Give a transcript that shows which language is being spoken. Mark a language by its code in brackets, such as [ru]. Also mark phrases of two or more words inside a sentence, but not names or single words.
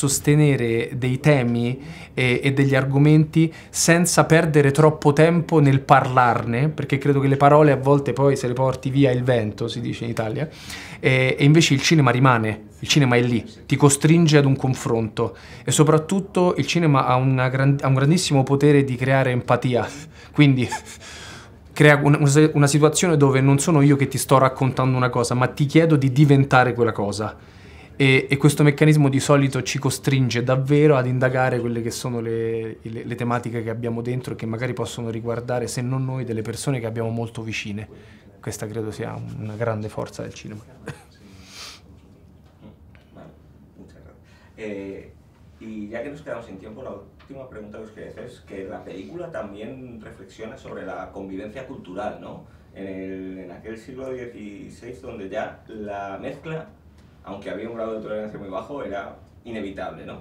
[it] sostenere dei temi e degli argomenti senza perdere troppo tempo nel parlarne, perché credo che le parole a volte poi se le porti via il vento, si dice in Italia, e invece il cinema rimane, il cinema è lì, ti costringe ad un confronto e soprattutto il cinema ha un grandissimo potere di creare empatia, quindi crea una situazione dove non sono io che ti sto raccontando una cosa, ma ti chiedo di diventare quella cosa. E questo meccanismo di solito ci costringe davvero ad indagare quelle che sono le tematiche che abbiamo dentro e che magari possono riguardare, se non noi, delle persone che abbiamo molto vicine. Questa credo sia una grande forza del cinema. [es] Vale, muchas gracias. Y ya que nos quedamos sin tiempo, la última pregunta que os quería hacer es que la película también reflexiona sobre la convivencia cultural, ¿no? En aquel siglo XVI donde ya la mezcla, aunque había un grado de tolerancia muy bajo, era inevitable, ¿no?